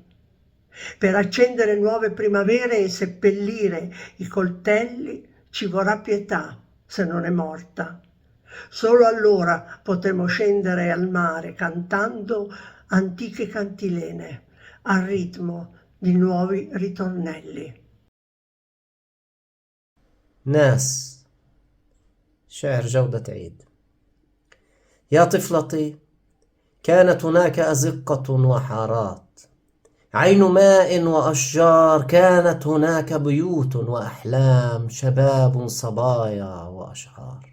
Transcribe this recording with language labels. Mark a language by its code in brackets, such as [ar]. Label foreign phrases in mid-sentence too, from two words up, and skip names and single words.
[it] Per accendere nuove primavere e seppellire i coltelli ci vorrà pietà se non è morta. Solo allora potremo scendere al mare cantando antiche cantilene al ritmo di nuovi ritornelli. [ar] ناس شعر جودة عيد. يا طفلتي كانت هناك أزقة وحارات، عين ماء وأشجار، كانت هناك بيوت وأحلام، شباب صبايا وأشعار.